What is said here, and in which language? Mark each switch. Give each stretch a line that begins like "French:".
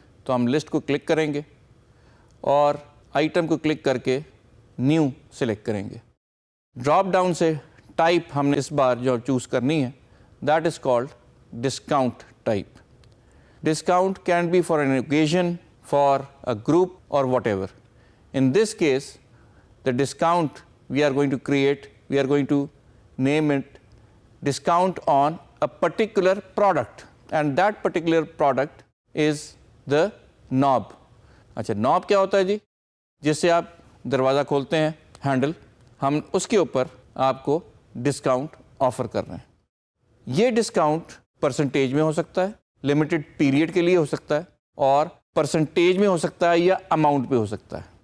Urdu: تو ہم لسٹ کو کلک کریں گے اور آئٹم کو کلک کر کے نیو سلیکٹ کریں گے. ڈراپ ڈاؤن سے ٹائپ ہم نے اس بار جو چوز کرنی ہے
English: That is called discount type. Discount can be for an occasion, for a group or whatever ایور. In this case, the discount we are going to create, we are going to name it discount on a particular product, and that particular product is the knob.
Urdu: اچھا knob کیا ہوتا ہے جی؟ جس سے آپ دروازہ کھولتے ہیں, ہینڈل. ہم اس کے اوپر آپ کو ڈسکاؤنٹ آفر کر رہے ہیں. یہ ڈسکاؤنٹ پرسنٹیج میں ہو سکتا ہے, لمیٹڈ پیریڈ کے لیے ہو سکتا ہے, اور پرسنٹیج میں ہو سکتا ہے یا اماؤنٹ پہ ہو سکتا ہے.